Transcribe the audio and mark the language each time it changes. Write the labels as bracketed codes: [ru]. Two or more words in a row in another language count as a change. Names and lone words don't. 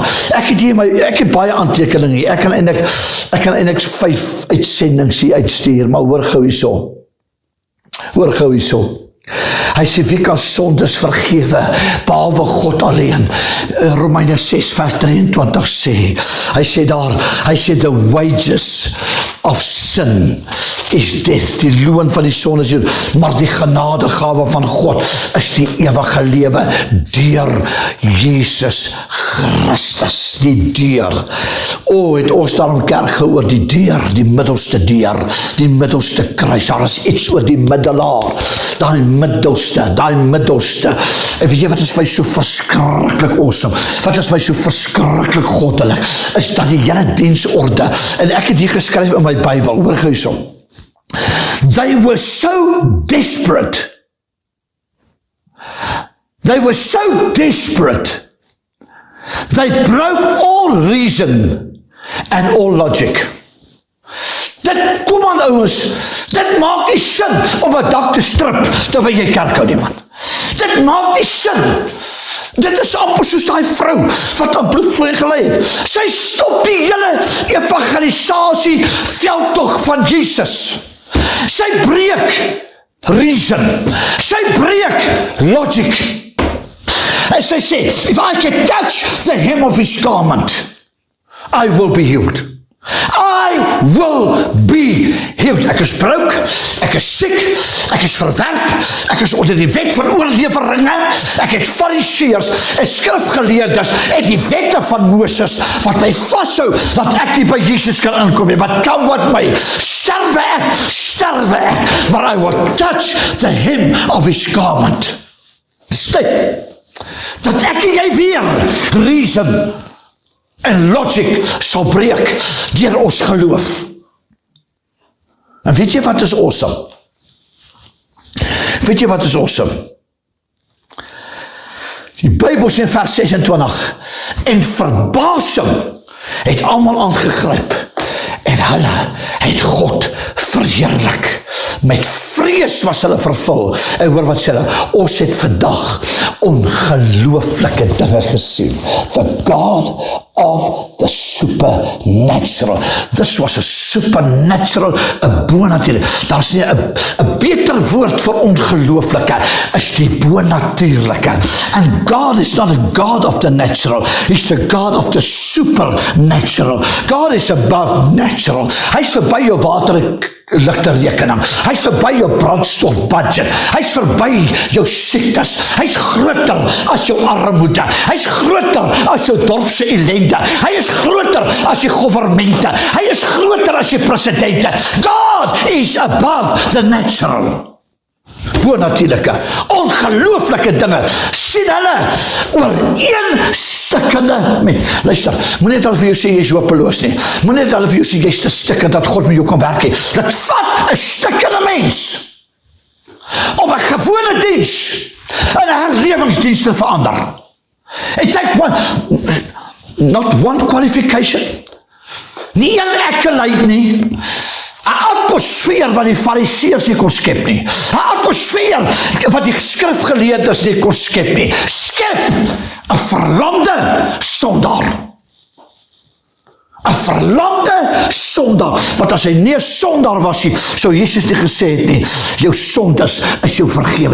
[af] Ek het baie aantekening hier. Ek kan eintlik 5 uitsendings hier uitstuur, maar hoor gou hierso. Hy sê, wie kan sondes vergewe, behalwe God alleen. Romeine 6 vers 23 sê, hy sê, [en] the wages of sin is death, [af] die loon van die sonde is dood, maar die genadegawe van God is die ewige lewe deur Jesus Christus, die deur. Het ons daar in kerk gehoor, die deur, die middelste kruis, daar is iets oor die middelaar, die middelste, en weet jy wat is my so verskriklik awesome, wat is my so verskriklik goddelik, is dat die hele diensorde, en ek het hier geskryf in my Bybel, hoor gou hierso, [en] they were so desperate, they broke all reason and all logic. [af] Kom aan ouens, dit maak nie sin om 'n dak te strip terwyl jy kerk hou nie man. Dit maak nie sin. Dit is amper soos die vrou wat aan bloedvloei gelei het. Sy stop die hele evangelisasie veldtog van Jesus. Sy breek reason. Sy breek logic. En sy sê, [en] if I can touch the hem of his garment, I will be healed. I will be healed. [af] Ek is broek, ek is siek, ek is verwerp, ek is onder die wet van oorleweringe, ek het fariseërs en skrifgeleerdes en die wette van Moses wat my vashou, dat ek nie by Jesus kan inkom nie, [en] but come what may, [af] sterwe ek, [en] but I will touch the hem of his garment. [af] Dis dit, dat ek en jy weer reason en logic sal breek deur ons geloof. En weet jy wat is awesome? Weet jy wat is awesome? Die Bybel sê in vers 26, en verbasing het almal aangegryp, en hulle het God verheerlik. Met vrees was hulle vervul. En hoor wat sê hulle, ons het vandag ongelooflike dinge gesien. [en] The God of the supernatural. This was a supernatural, [af] 'n bonatuurlike. Daar is nie 'n beter woord vir ongelooflike is die bonatuurlike. [en] And God is not a God of the natural. He's the God of the supernatural. God is above natural. [af] Hy's verby jou water ligte rekening. Hy's verby jou brandstof budget. Hy's verby jou siektes. Hy's groter as jou armoede. Hy's groter as jou dorpse ellende. Hy is groter as die govermente. Hy is groter as die presidente. [en] God is above the natural. [af] Bonatuurlike, ongelooflike dinge sien hulle oor een stikkende mens. Luister, moet net al vir jou sê jy is hopeloos nie. Moet net al vir jou sê jy is te stikkend dat God met jou kan werk nie. Dit vat 'n stikkende mens om 'n gewone diens in 'n herlewingsdiens te verander. [en] It take not one qualification, [af] nie een accolade nie, 'n atmosfeer wat die fariseërs nie kon skep nie, 'n atmosfeer wat die skrifgeleerdes nie kon skep nie. Skep 'n verlamde sondaar. 'n verlamde sondaar, want as hy nie 'n sondaar was nie, sou Jesus nie gesê het nie, jou sondes is jou vergewe.